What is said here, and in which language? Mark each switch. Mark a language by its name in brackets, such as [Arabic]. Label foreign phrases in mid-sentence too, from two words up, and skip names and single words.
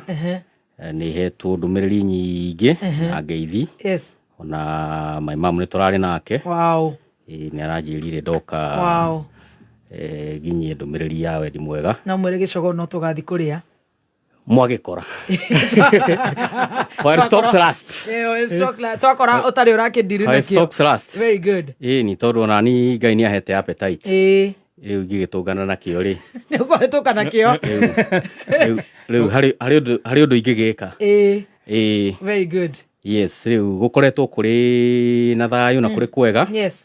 [Kikuyu] Nĩ hetwo ndũmĩrĩri nyingĩ na ngeithi. Ona [English] my mom [Kikuyu] nĩ tũrarĩ nake. Nĩ aranjĩrire ndoka ginyie ndũmĩrĩri ya wendi mwega. Na mwĩre gĩcogo no tũgathi kũrĩa. Mwagĩkora. [English] While stocks last. [Kikuyu] Twakora ũtarĩ ũrakĩndirĩ nakĩo. [English] While stocks last. Very good. [Kikuyu] Nĩ tondũ ona ni Ngai nĩ ahete appetite. Rĩu ngĩgĩtũngana nakĩo rĩ. Nĩ ũkũhĩtũka nakĩo. Rĩu harĩ ũndũ ingĩgĩka. [English] Very good. [Kikuyu] Yes, rĩu gũkoretwo kũrĩ na thayũ na kũrĩ kwega. [English] Yes.